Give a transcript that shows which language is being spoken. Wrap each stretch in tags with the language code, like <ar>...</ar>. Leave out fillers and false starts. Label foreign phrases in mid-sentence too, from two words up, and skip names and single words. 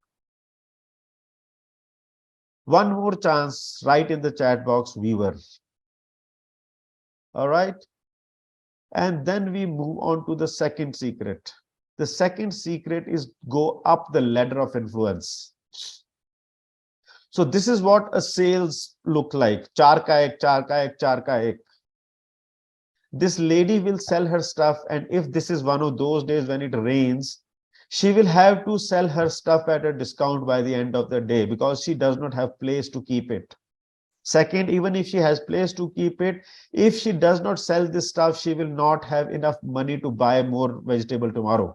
<en>One more chance, write in the chat box, weaver. All right. And then we move on to the second secret. The second secret is go up the ladder of influence. So this is what a sales look like.</en> <hi>चार का एक, चार का एक, चार का एक.</hi> <en>This lady will sell her stuff, and if this is one of those days when it rains, she will have to sell her stuff at a discount by the end of the day because she does not have place to keep it. Second, even if she has place to keep it, if she does not sell this stuff, she will not have enough money to buy more vegetable tomorrow.</en>